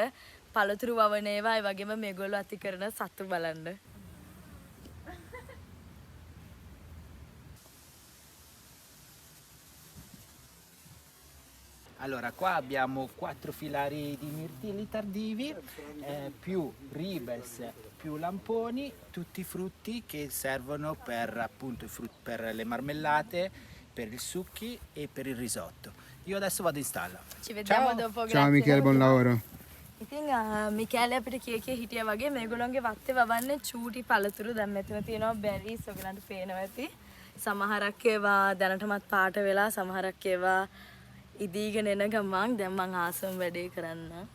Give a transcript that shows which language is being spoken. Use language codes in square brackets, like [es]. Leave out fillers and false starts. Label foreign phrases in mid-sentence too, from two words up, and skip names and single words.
[si] පළතුරු වවන ඒවා ඒ වගේම මේගොල්ලෝ අති කරන සතු බලන්න. [it] Allora, qua abbiamo 4 filari di mirtilli tardivi, più ribes, più lamponi, tutti frutti che servono per appunto per le marmellate, per i succhi e per il risotto. Io adesso vado in stalla. Ci vediamo dopo. Ciao Michele, buon lavoro. [si] ඉතින් මිකෑල අපිට කිය හිටියා වගේ මේගොල්ලෝගේ වත්තේ වවන්නේ චූටි පළතුරු. දැන් මෙතන තියෙනවා බෙරිස් ඔයගලන්ට පේනවා ඇති. සමහරක් ඒවා දැනටමත් පාට වෙලා සමහරක් ඒවා ඉදීගෙන එන ගමන් දැන් මං ආසම වැඩේ කරන්න.